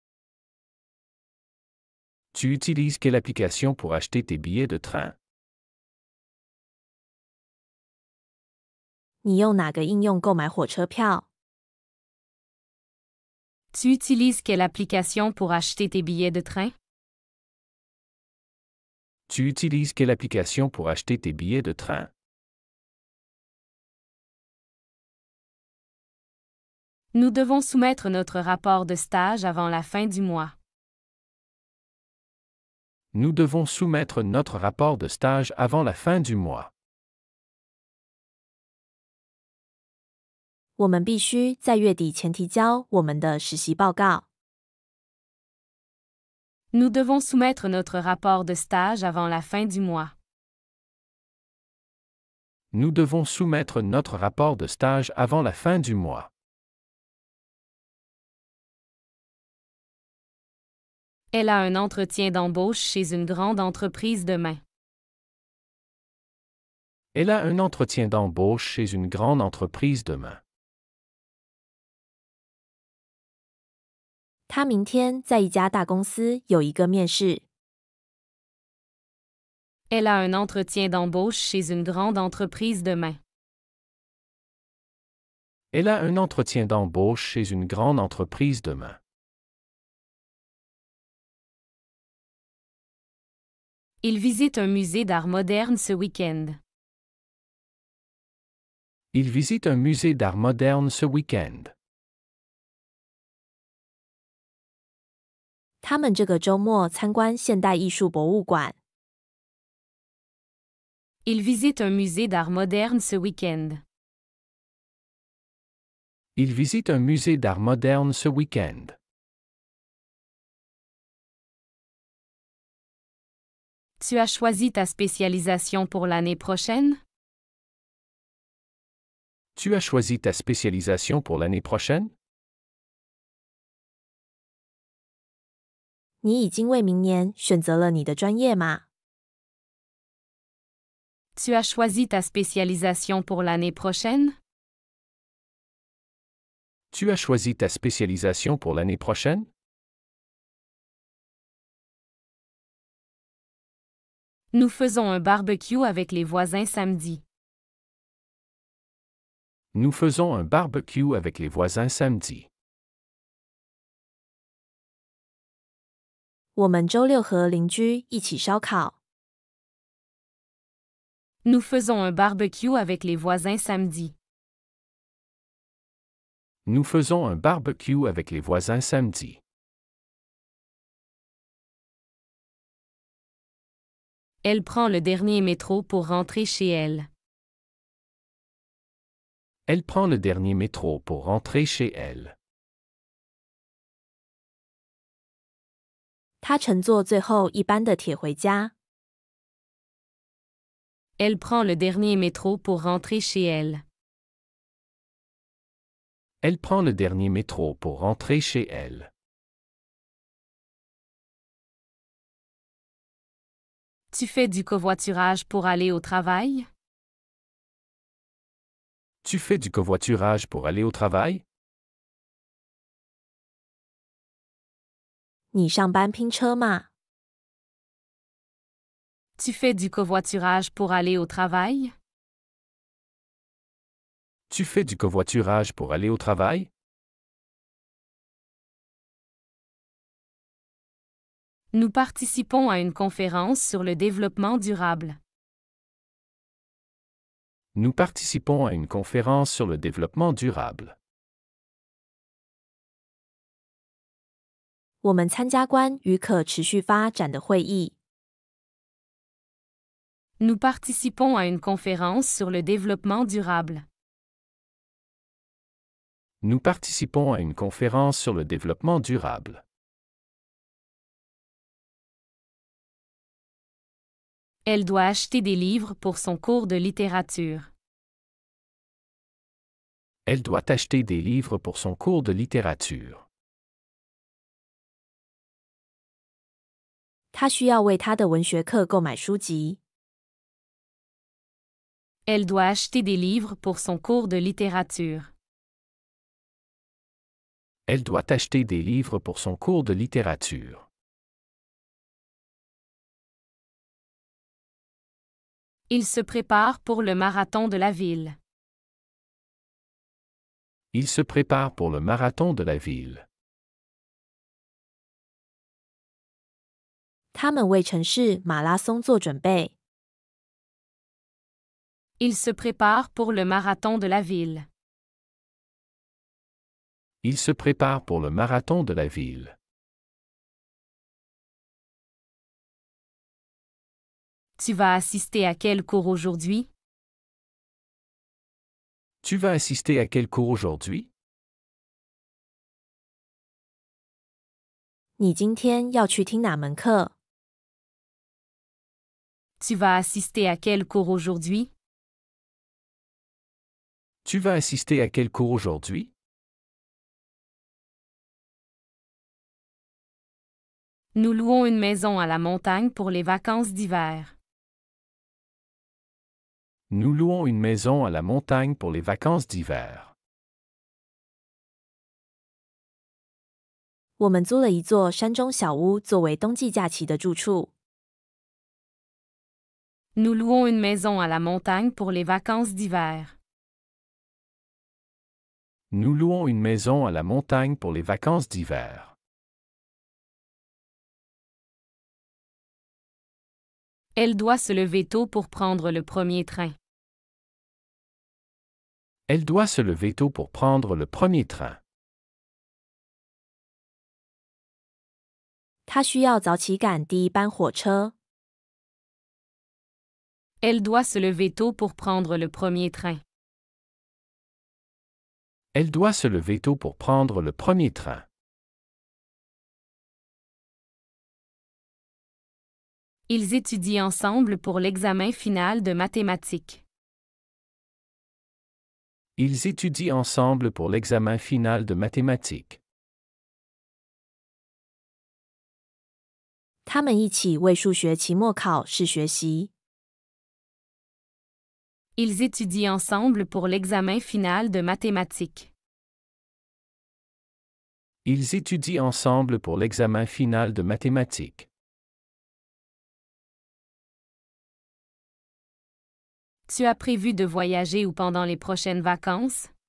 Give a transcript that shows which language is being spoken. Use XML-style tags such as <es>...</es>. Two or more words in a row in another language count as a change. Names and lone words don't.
<fr>Tu utilises quelle application pour acheter tes billets de train?</fr> <zh>你用哪个应用购买火车票？</zh> <fr>Tu utilises quelle application pour acheter tes billets de train? Tu utilises quelle application pour acheter tes billets de train? Nous devons soumettre notre rapport de stage avant la fin du mois. Nous devons soumettre notre rapport de stage avant la fin du mois.</fr> <zh>我们必须在月底前提交我们的实习报告。</zh> <fr>Nous devons soumettre notre rapport de stage avant la fin du mois. Nous devons soumettre notre rapport de stage avant la fin du mois. Elle a un entretien d'embauche chez une grande entreprise demain. Elle a un entretien d'embauche chez une grande entreprise demain.</fr> <zh>他明天在一家大公司有一个面试。</zh> <fr>Elle a un entretien d'embauche chez une grande entreprise demain. Elle a un entretien d'embauche chez une grande entreprise demain. Il visite un musée d'art moderne ce week-end. Il visite un musée d'art moderne ce week-end.</fr> <zh>他们这个周末参观现代艺术博物馆。</zh> <fr>Il visite un musée d'art moderne ce week-end. Il visite un musée d'art moderne ce week-end. Tu as choisi ta spécialisation pour l'année prochaine? Tu as choisi ta spécialisation pour l'année prochaine?</fr> <zh>你已经为明年选择了你的专业吗？</zh> <fr>Tu as choisi ta spécialisation pour l'année prochaine? Tu as choisi ta spécialisation pour l'année prochaine? Nous faisons un barbecue avec les voisins samedi. Nous faisons un barbecue avec les voisins samedi.</fr> <zh>我们周六和邻居一起烧烤。</zh> <fr>Nous faisons un barbecue avec les voisins samedi. Nous faisons un barbecue avec les voisins samedi. Elle prend le dernier métro pour rentrer chez elle. Elle prend le dernier métro pour rentrer chez elle.</fr> <zh>他乘坐最后一班的铁回家。</zh> <fr>Elle prend le dernier métro pour rentrer chez elle. Elle prend le dernier métro pour rentrer chez elle. Tu fais du covoiturage pour aller au travail? Tu fais du covoiturage pour aller au travail?</fr> <zh>你上班拼车吗？</zh> <fr>Tu fais du covoiturage pour aller au travail? Tu fais du covoiturage pour aller au travail? Nous participons à une conférence sur le développement durable. Nous participons à une conférence sur le développement durable.</fr> <zh>我们参加关于可持续发展的会议。</zh> <fr>Nous participons à une conférence sur le développement durable. Nous participons à une conférence sur le développement durable. Elle doit acheter des livres pour son cours de littérature. Elle doit acheter des livres pour son cours de littérature.</fr> <zh>他需要为他的文学课购买书籍。</zh> <fr>Elle doit acheter des livres pour son cours de littérature. Elle doit acheter des livres pour son cours de littérature. Il se prépare pour le marathon de la ville. Il se prépare pour le marathon de la ville.</fr> <zh>他们为城市马拉松做准备。</zh> <fr>Il se prépare pour le marathon de la ville. Il se prépare pour le marathon de la ville. Tu vas assister à quel cours aujourd'hui? Tu vas assister à quel cours aujourd'hui?</fr> <zh>你今天要去听哪门课？</zh> <fr>Tu vas assister à quel cours aujourd'hui? Tu vas assister à quel cours aujourd'hui? Nous louons une maison à la montagne pour les vacances d'hiver. Nous louons une maison à la montagne pour les vacances d'hiver.</fr> <zh>我们租了一座山中小屋作为冬季假期的住处。</zh> <fr>Nous louons une maison à la montagne pour les vacances d'hiver. Nous louons une maison à la montagne pour les vacances d'hiver. Elle doit se lever tôt pour prendre le premier train. Elle doit se lever tôt pour prendre le premier train.</fr> <zh>他需要早起赶第一班火车。</zh> <fr>Elle doit se lever tôt pour prendre le premier train. Elle doit se lever tôt pour prendre le premier train. Ils étudient ensemble pour l'examen final de mathématiques. Ils étudient ensemble pour l'examen final de mathématiques.</fr> <zh>他们一起为数学期末考试学习。</zh> <fr>Ils étudient ensemble pour l'examen final de mathématiques. Ils étudient ensemble pour l'examen final de mathématiques. Tu as prévu de voyager où pendant les prochaines vacances?</fr>